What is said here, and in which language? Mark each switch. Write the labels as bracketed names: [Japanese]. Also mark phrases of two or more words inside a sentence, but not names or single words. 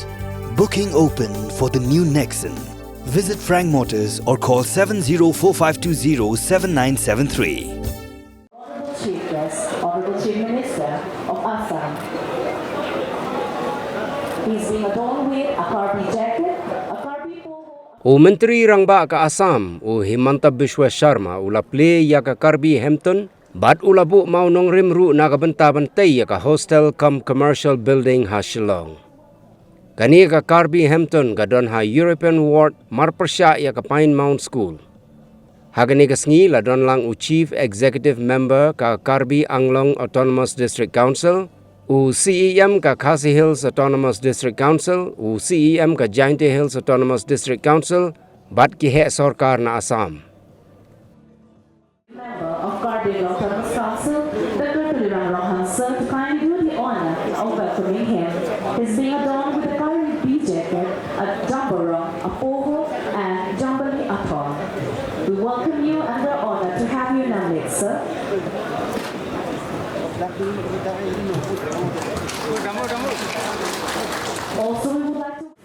[English] Booking open for the new Nexon. Visit Frank Motors or call 7045207973. Honorable Chief Guest, Honorable Chief Minister of Assam. He's being adorned with a Karbi jacket, a Karbi polo. [Khasi] O Menteri Rangba ka Assam o Himanta Biswa Sharma ula play ya ka Karbi Hampton bat ula bu mau nong rimru na ka bantay ya ka [English] hostel cum commercial building [Khasi] ha Shillong. Kani ka Karbi Hampton ka don ha European Ward Marpersha ya ka Pine Mount School. Hagani ka sngi la don lang u [English] Chief Executive Member [Khasi] ka Karbi Anglong Autonomous District Council u CEM ka Khasi Hills Autonomous District Council u CEM ka Jainte Hills Autonomous District Council bat ki he sarkar na Assam. [English] Member of Karbi Autonomous Council, Dr. Tulirang Rohanson, to kindly do the honor of welcoming him. He's being adorned with a Karbi jacket, a jamborong, a poho, and jambali atol. We welcome you and we're honored to have you in our midst, sir. Also, we would like to